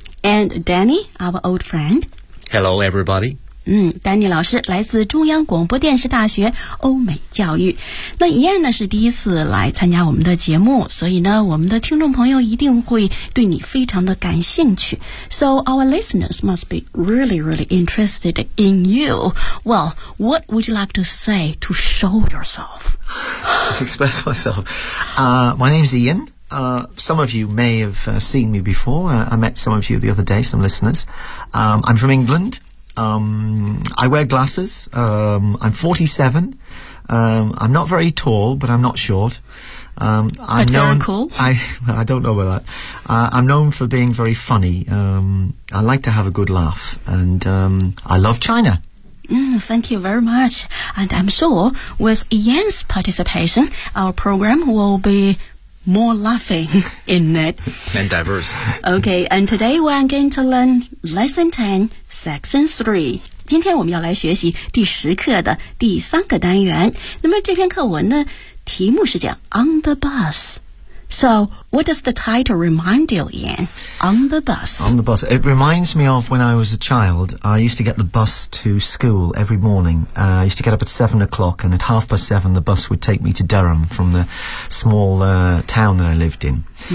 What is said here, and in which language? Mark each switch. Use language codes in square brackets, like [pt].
[en] And Danny, our old friend. Hello, everybody. [zh] 丹尼老师来自中央广播电视大学欧美教育。那Ian呢是第一次来参加我们的节目，所以呢我们的听众朋友一定会对你非常的感兴趣。 [en] So our listeners must be really really interested in you. Well, what would you like to say to show yourself? Express myself. My name is Ian. Some of you may have seen me before. I met some of you the other day, some listeners. I'm from EnglandI wear glasses. I'm 47. I'm not very tall, but I'm not short. I don't know about that. I'm known for being very funny. I like to have a good laugh. And I love China. Thank you very much. And I'm sure with Ian's participation, our program will be... more laughing in it. And diverse. Okay, and today we're going to learn Lesson 10, Section 3. [zh] 今天我们要来学习第十课的第三个单元。那么这篇课文呢，题目是叫 On the Bus. [en] So, what does the title remind you, Ian? On the Bus. On the Bus. It reminds me of when I was a child. I used to get the bus to school every morning. I used to get up at 7 o'clock, and at 7:30, the bus would take me to Durham from the small, town that I lived in.